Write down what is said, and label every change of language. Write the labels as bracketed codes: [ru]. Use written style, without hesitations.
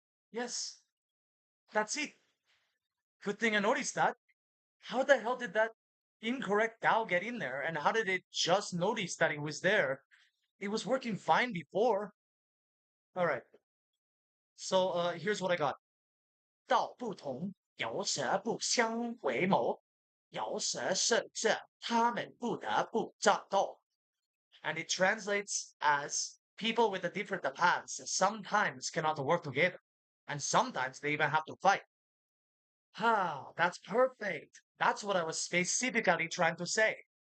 [en] Yes, that's it. Good thing I noticed that. How the hell did that incorrect doll get in there? And how did it just notice that it was there? It was working fine before. All right. So here's what I got. [zh] 道不同，有时不相为谋，有时甚至他们不得不战斗。 [en] And it translates as people with a different paths sometimes cannot work together, and sometimes they even have to fight. Ah, that's perfect. That's what I was specifically trying to say.